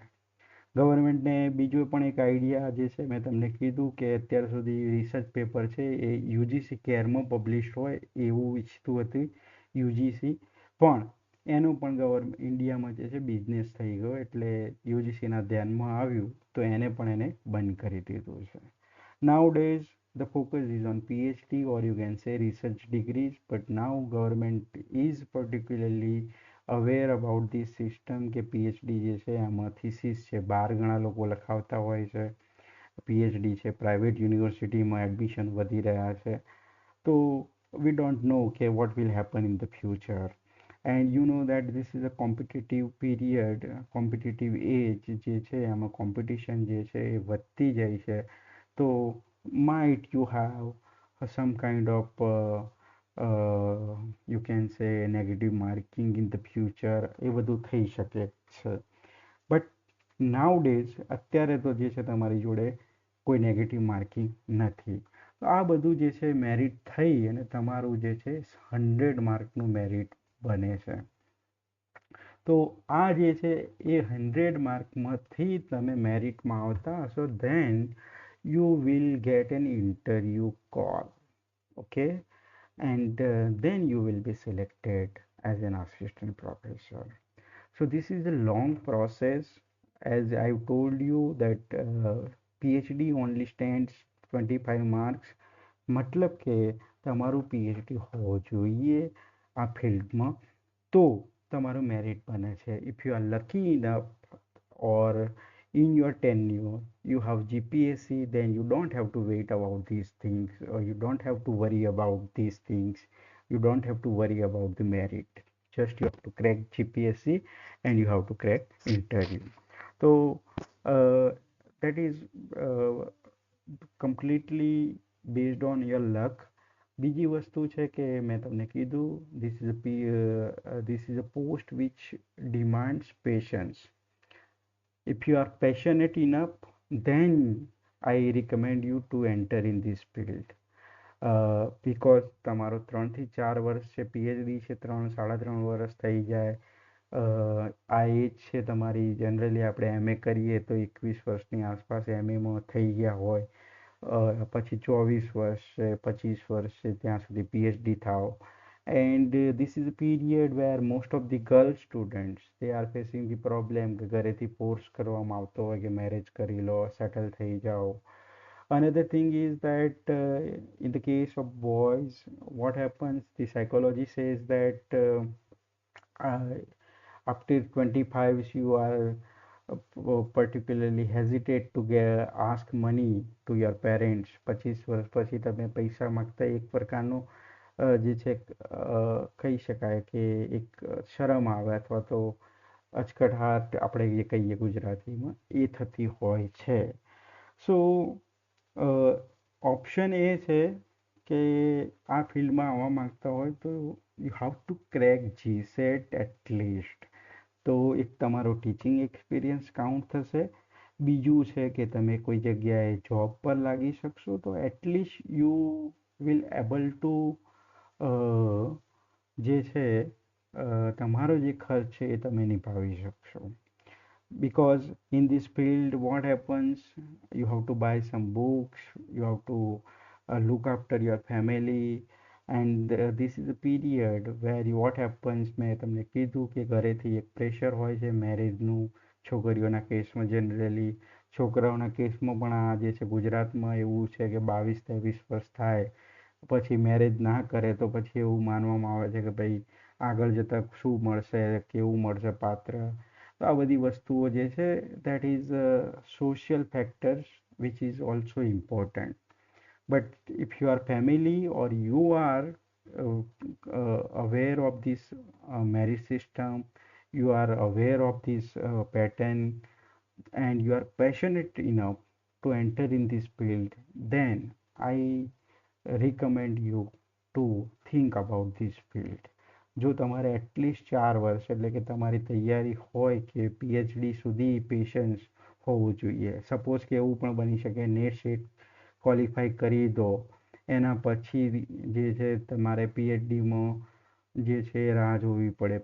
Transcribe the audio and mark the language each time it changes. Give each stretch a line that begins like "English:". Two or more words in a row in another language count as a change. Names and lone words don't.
Gujarati: ગવર્મેન્ટને બીજો પણ એક આઈડિયા જે છે મેં તમને કીધું કે અત્યાર સુધી
English: research paper
Gujarati: છે એ યુજીસી કેરમાં પબ્લિશ હોય એવું ઈચ્છતું હતું યુજીસી, પણ એનું પણ ઇન્ડિયામાં જે છે બિઝનેસ થઈ ગયો એટલે યુજીસીના ધ્યાનમાં આવ્યું તો એને પણ એને બંધ કરી દીધું છે.
English: Nowadays, the focus is on PhD or you can say research degrees, but now government is particularly aware about this system
Gujarati: કે PhD જે છે આમાં થીસીસ છે 12 ગણા લોકો લખાવતા હોય છે. PhD છે પ્રાઇવેટ યુનિવર્સિટીમાં એડમિશન વધી રહ્યા છે.
English: તો we don't know okay what will happen in the future, and you know that this is a competitive period, competitive age
Gujarati: જે છે આમાં
English: competition
Gujarati: જે છે એ વધતી જાય છે.
English: તો might you have some kind of you can say negative marking in the future
Gujarati: એ બધું થઈ શકે છે.
English: but nowadays
Gujarati: અત્યારે તો જે છે તમારી જોડે કોઈ
English: negative marking
Gujarati: નથી. તો આ બધું જે છે મેરિટ થઈ અને તમારું જે છે 100 માર્કનું મેરિટ બને છે. તો આ જે છે એ 100 માર્કમાંથી તમે મેરિટમાં આવતા હશો,
English: then you will get an interview call, okay, and then you will be selected as an assistant professor. So this is a long process. As I've told you that PhD only stands 25 marks.
Gujarati: મતલબ કે તમારું PhD હોવું જોઈએ આ ફિલ્ડમાં તો તમારું મેરિટ બને છે.
English: If you are lucky enough or in your tenure you have GPSC, then you don't have to wait about these things, or you don't have to worry about these things. You don't have to worry about the merit. Just you have to crack GPSC and you have to crack interview. So that is completely based on your luck.
Gujarati: બીજી વસ્તુ છે કે મેં તમને કીધું
English: this is a post which demands patience. If you are passionate enough, then I recommend you to enter in this field.
Gujarati: Because તમારો 3 થી 4 વર્ષ છે, PhD છે 3 સાડા 3 વર્ષ થઈ જાય. આ એજ છે તમારી, જનરલી આપણે MA કરીએ તો 21 વર્ષની આસપાસ MAમાં થઈ ગયા હોય. પછી 24 વર્ષ છે, 25 વર્ષ છે, ત્યાં સુધી PhD થાવ.
English: And this is a period where most of the girl students they are facing the problem
Gujarati: કે ઘરેથી ફોર્સ કરવામાં આવતો હોય કે મેરેજ કરી લો, સેટલ થઈ જાઓ.
English: Another thing is that in the case of boys, what happens, the psychology says that after 25 you are particularly hesitate to ask money to your parents.
Gujarati: 25 વર્ષ પછી તમે પૈસા માંગતા એક પ્રકારનું જે છે કહી શકાય કે એક શરમ આવે અથવા તો અચકઢાટ આપણે જે કહીએ ગુજરાતીમાં એ થતી હોય છે. સો ઓપ્શન એ છે કે આ ફિલ્ડમાં આવવા માંગતા હોય તો
English: you have to crack GSET atleast.
Gujarati: તો એક તમારો
English: teaching experience
Gujarati: કાઉન્ટ થશે. બીજું છે કે તમે કોઈ જગ્યાએ જોબ પર લાગી શકશો તો એટલીસ્ટ
English: you will able to
Gujarati: જે છે તમારો જે ખર્ચ છે એ તમે નિભાવી શકશો.
English: Because in this field what happens, you have to buy some books, you have to look after your family, and this is a period where what happens,
Gujarati: મેં તમને કીધું કે ઘરેથી એક પ્રેશર હોય છે મેરેજનું. છોકરીઓના કેસમાં જનરલી, છોકરાઓના કેસમાં પણ આ જે છે ગુજરાતમાં એવું છે કે 22-23 વર્ષ થાય પછી મેરેજ ના કરે તો પછી એવું માનવામાં આવે છે કે ભાઈ આગળ જતાં શું મળશે, કેવું મળશે પાત્ર. તો આ બધી વસ્તુઓ જે છે
English: that is social factors which is also important. But if you are family or you are aware of this marriage system, you are aware of this pattern, and you are passionate enough to enter in this field, then I recommend you to think about this field.
Gujarati: જો તમારે એટલીસ્ટ 4 વર્ષ એટલે કે તમારી તૈયારી હોય કે PhD સુધી પેશન્સ હોવું જોઈએ. સપોઝ કે એવું પણ બની શકે નેટ સેટ ક્વોલિફાઈ કરી દો, એના પછી જે છે તમારે PhDમાં જે છે એ રાહ જોવી પડે.